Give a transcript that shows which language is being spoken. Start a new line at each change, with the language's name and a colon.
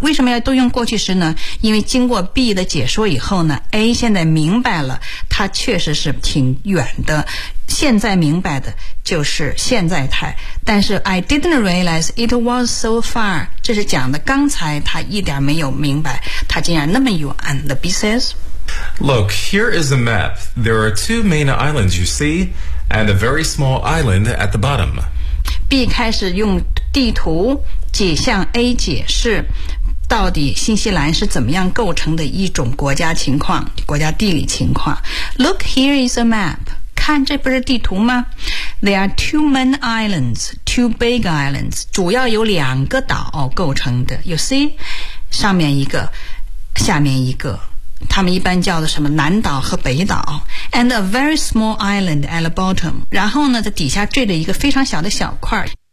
Chinese: 为什么要都用过去时呢？因为经过 B 的解说以后呢 ，A 现在明白了，它确实是挺远的。现在明白的就是现在态，但是
English: I didn't realize it was so far.
Chinese: 这是讲的刚才他一点没有明白，他竟然那么远。
English: The B says, "Look, here is a map. There are two main islands you see, and a very small island at the bottom."
Chinese: B 开始用地图解向 A 解释。到底新西兰是怎么样构成的一种国家情况，国家地理情况。
English: Look, here is a map.
Chinese: 看，这不是地图吗？
English: There are two main islands, two big islands.
Chinese: 主要有两个岛构成的。
English: You see?
Chinese: 上面一个，下面一个。他们一般叫的什么南岛和北岛。
English: And a very small island at the bottom.
Chinese: 然后呢，在底下坠了一个非常小的小块。